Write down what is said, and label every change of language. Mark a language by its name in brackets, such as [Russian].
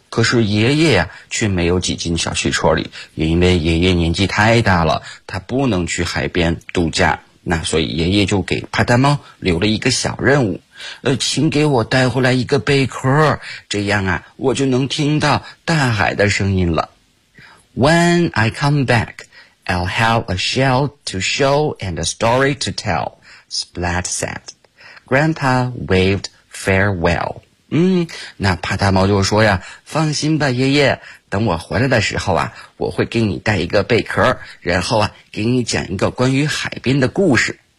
[Chinese] 可是爷爷呀，却没有挤进小汽车里，因为爷爷年纪太大了，他不能去海边度假。那所以爷爷就给帕达猫留了一个小任务。请给我带回来一个贝壳，这样啊，我就能听到大海的声音了。 [English] When I come back, I'll have a shell to show and a story to tell, Splat said. Grandpa waved farewell. [Chinese] 那帕达猫就说呀，放心吧，爷爷，等我回来的时候啊，我会给你带一个贝壳，然后啊，给你讲一个关于海边的故事。